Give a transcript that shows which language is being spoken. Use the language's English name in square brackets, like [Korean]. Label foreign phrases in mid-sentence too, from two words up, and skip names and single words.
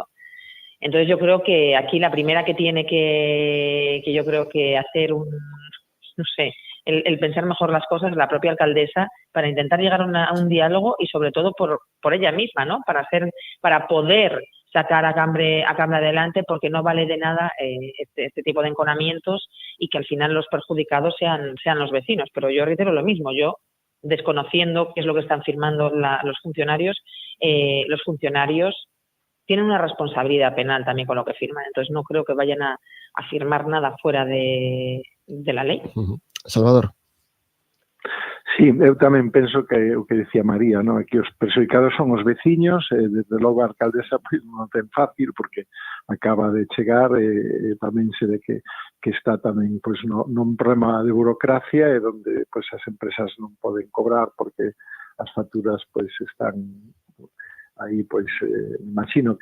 [Spanish] Entonces yo creo que aquí la primera que tiene que yo creo que hacer el pensar mejor las cosas, la propia alcaldesa, para intentar llegar a un diálogo y sobre todo por ella misma, ¿no?, para poder sacar a Cambre adelante, porque no vale de nada este tipo de enconamientos y que al final los perjudicados sean los vecinos. Pero yo reitero lo mismo, yo desconociendo qué es lo que están firmando los funcionarios tienen una responsabilidad penal también con lo que firman. Entonces no creo que vayan a firmar nada fuera de la ley. Salvador. [Galician] Sí, eu tamén penso que o que decía María, ¿no?, aquí os perxudicados son os veciños, desde logo a alcaldesa pois non ten fácil porque acaba de chegar, tamén se ve que está tamén pois nun problema de burocracia e donde pois as empresas non poden cobrar porque as facturas pois están aí pois imagino